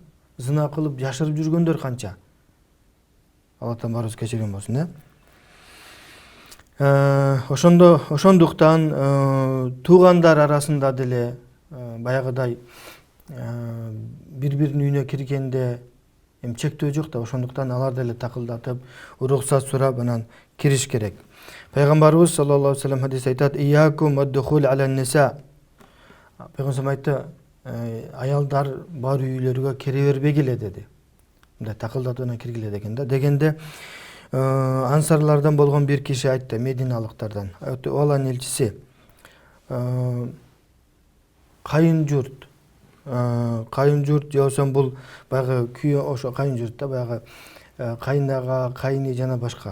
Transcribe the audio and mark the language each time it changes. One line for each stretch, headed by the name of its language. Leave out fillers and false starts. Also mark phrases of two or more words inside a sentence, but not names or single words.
Kyrgyz: Зына кылып жашырып жүргөндөр канча. Алла Таалам кечирген болсун, Ошондуктан туугандар арасында деле баягыдай бири-биринин үйүнө киргенде чектөө жок да, ошондуктан алар деле такылдатып, уруксат сурап анан кириш керек. Пайгамбарыбыз
Arabic: صلى الله عليه وسلم
Kyrgyz: хадисте айтат:
Arabic: "إياكم الدخول على النساء."
Kyrgyz: Пайгамбар айтты: "Аялдар бар үйлөргө кире бербегиле" деди. Мындай такылдатып анан киргиле деген да. Дегенде ансарлардан болгон бир киши айтты, мединалыктардан. Алланын элчиси, кайын журт же болсо бул баягы күйөө, ошо кайын журт да, баягы кайнага, кайны жана башка.